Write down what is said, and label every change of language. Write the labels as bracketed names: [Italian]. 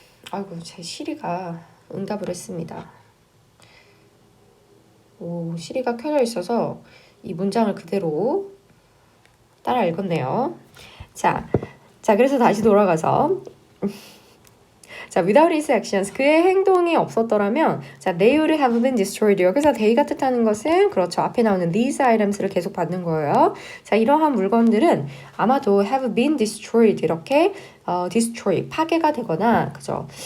[Korean] 아이고, 제 시리가 응답을 했습니다. 오, 시리가 켜져 있어서 이 문장을 그대로 따라 읽었네요. 자, 그래서 다시 돌아가서 [English] 자, without his actions, [Korean] 그의 행동이 없었더라면, [English] 자, they would have been destroyed. [Korean] 여기서 they가 뜻하는 것은, 그렇죠. 앞에 나오는 [English] these items [Korean] 를 계속 받는 거예요. 자, 이러한 물건들은 아마도 [English] have been destroyed. [Korean] 이렇게, destroy, 파괴가 되거나, 그죠.